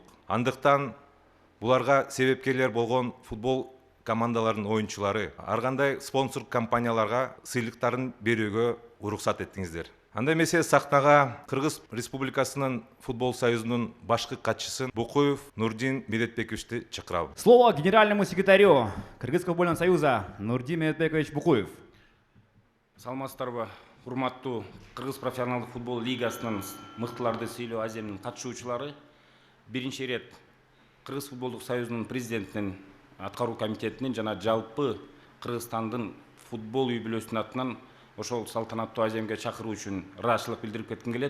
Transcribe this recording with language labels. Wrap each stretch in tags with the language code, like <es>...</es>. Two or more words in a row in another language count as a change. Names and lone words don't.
<ky>Андыктан буларга себепкерлер болгон футбол командаларынын оюнчулары ар кандай спонсор компанияларга сыйлыктарын берүүгө уруксат эттиңиздер. Анда эмесе сахнага Кыргыз Республикасынын футбол союзунун башкы катчысын Букуев Нурдин Медетбековичти чакырабыз.</ky> <ru>Слово генеральному секретарю Кыргызского футбольного союза Нурдин Медетбекович Букуев.</ru> <ky>Саламатсыздарбы, урматтуу Кыргыз профессионалдык футбол лигасынын мыктыларды сыйлоо аземинин катышуучулары. Биринчи ирет Кыргыз футболдук союзунун президентинин аткаруу комитетинин жана жалпы Кыргызстандын футбол үй бүлөсүнүн атынан ошол салтанаттуу аземге чакыруу үчүн ыраазычылык билдирип кетким келет.</ky>